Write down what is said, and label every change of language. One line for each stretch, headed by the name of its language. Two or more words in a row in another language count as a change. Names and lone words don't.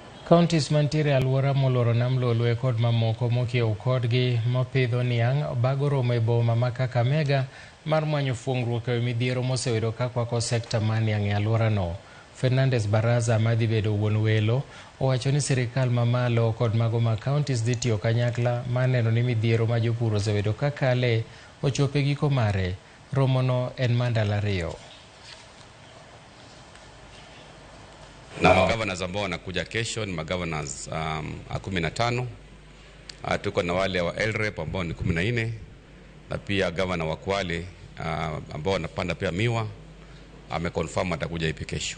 Luo (Kenya and Tanzania): Counties mantiere alwora moloro nam Lolwe kod mamoko mokiewo kodgi mopidho niang' bago romo e boma ma Kakamega mar manyo fuong'ruok e midhiero moseyudo kakwako sekta mar niang' e alworano. Fernandes Baraza madhi bedo wuon welo owacho ni sirikal mamalo kod mago ma counties dhi tiyo kanyakla mar neno ni midhiero ma jopur oseyudo kakale ochopo e giko mare. Romono en mar ndalo 2.
Swahili: Na magovernors ambao wanakuja kesho ni magovernors 15. Tuko na wale wa LREP ambao ni 14 na pia governor wa Kwale ambao wanapanda pia miwa ameconfirm atakuja hivi kesho.